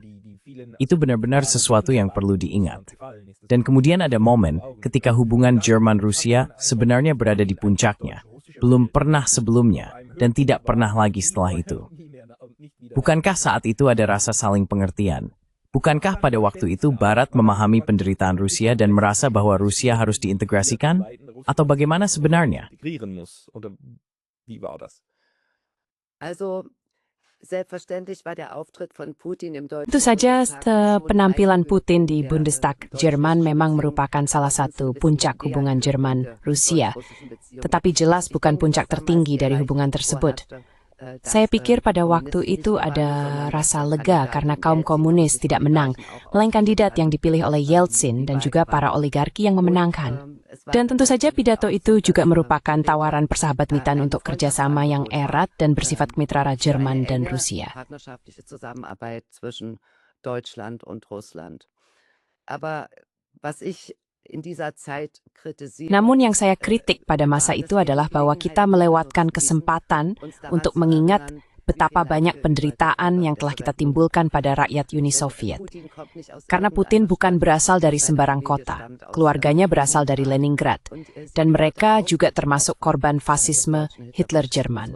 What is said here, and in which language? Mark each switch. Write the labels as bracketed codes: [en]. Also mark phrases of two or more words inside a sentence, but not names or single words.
[id] Itu benar-benar sesuatu yang perlu diingat. Dan kemudian ada momen ketika hubungan Jerman-Rusia sebenarnya berada di puncaknya, belum pernah sebelumnya, dan tidak pernah lagi setelah itu. Bukankah saat itu ada rasa saling pengertian? Bukankah pada waktu itu Barat memahami penderitaan Rusia dan merasa bahwa Rusia harus diintegrasikan? Atau bagaimana sebenarnya? [de] Also, selbstverständlich war der Auftritt von Putin im Deutschen [id] Tentu saja [de] Bundestag [id] penampilan Putin di Bundestag Jerman memang merupakan salah satu puncak hubungan Jerman-Rusia. Tetapi jelas bukan puncak tertinggi dari hubungan tersebut. Saya pikir pada waktu itu ada rasa lega karena kaum komunis tidak menang, melainkan kandidat yang dipilih oleh Yeltsin dan juga para oligarki yang memenangkan. Dan tentu saja pidato itu juga merupakan tawaran persahabatan untuk kerjasama yang erat dan bersifat kemitraan Jerman dan Rusia. [de] Partnerschaftliche Zusammenarbeit zwischen Deutschland und Russland. Aber was ich in dieser Zeit kritisiere, [id] Namun yang saya kritik pada masa itu adalah bahwa kita melewatkan kesempatan untuk mengingat betapa banyak penderitaan yang telah kita timbulkan pada rakyat Uni Soviet. Karena Putin bukan berasal dari sembarang kota, keluarganya berasal dari Leningrad, dan mereka juga termasuk korban fasisme Hitler Jerman.